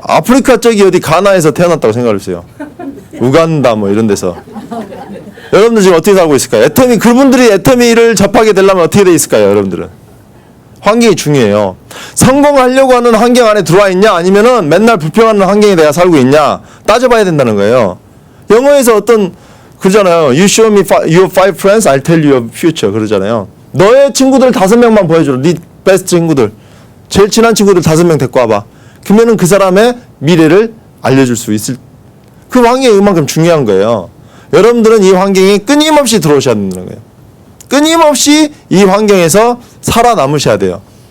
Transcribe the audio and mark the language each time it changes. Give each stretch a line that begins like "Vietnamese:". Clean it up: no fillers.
Korean: 아프리카 쪽이 어디 가나에서 태어났다고 생각해보세요. 우간다 뭐 이런 데서. 여러분들 지금 어떻게 살고 있을까요? 그분들이 애터미를 접하게 되려면 어떻게 돼 있을까요, 여러분들은? 환경이 중요해요. 성공하려고 하는 환경 안에 들어와 있냐, 아니면은 맨날 불평하는 환경에 내가 살고 있냐, 따져봐야 된다는 거예요. 영어에서 그러잖아요.
English: You show me your 5 friends, I'll tell you your future.
Korean: 그러잖아요. 너의 친구들 5명만 보여줘. 네 베스트 친구들. 제일 친한 친구들 5명 데리고 와봐. 그러면은 그 사람의 미래를 알려줄 수 있을. 그 환경이 그만큼 중요한 거예요. 여러분들은 이 환경에 끊임없이 들어오셔야 된다는 거예요. 끊임없이 이 환경에서 살아남으셔야 돼요.